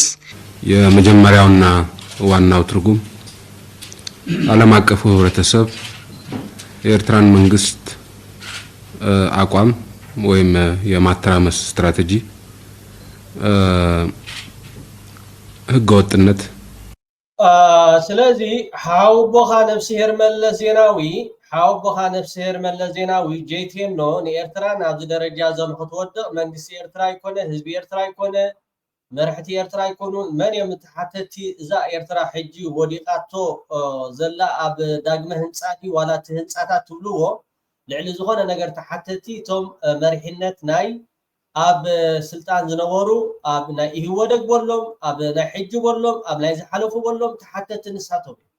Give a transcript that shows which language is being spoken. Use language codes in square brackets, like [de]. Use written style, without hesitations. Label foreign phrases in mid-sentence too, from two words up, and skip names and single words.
[am] የመጀመሪያውና ዋናው ትርጉም ዓለም አቀፉ ህብረተሰብ የኤርትራን መንግስት አቋም ወይም የማተራመስ ስትራቴጂ ህገወጥነት [ti] ስለዚህ ሓውቦኻ ነፍሲሄር መለስ ዜናዊ ጄቴኖ ንኤርትራ ናብዚ ደረጃ ዞም ክትወድቕ መንግስቲ ኤርትራ ይኮነ ህዝቢ ኤርትራ ይኮነ መርሕቲ ኤርትራ ይኮኑ መን የምትሓተቲ እዛ ኤርትራ ሕጂ ወዲቃቶ ዘላ ኣብ ዳግመ ህንፃቲ ዋላቲ ህንፃታት ትብልዎ ልዕሊ ዝኾነ ነገር ተሓተቲ እቶም መሪሕነት ናይ ኣብ ስልጣን ዝነበሩ ኣብ ናይ ኢህወደግ በሎም ኣብ ናይ ሕጂ በሎም ኣብ ናይ ዝሓለፉ በሎም ተሓተት ንሳቶም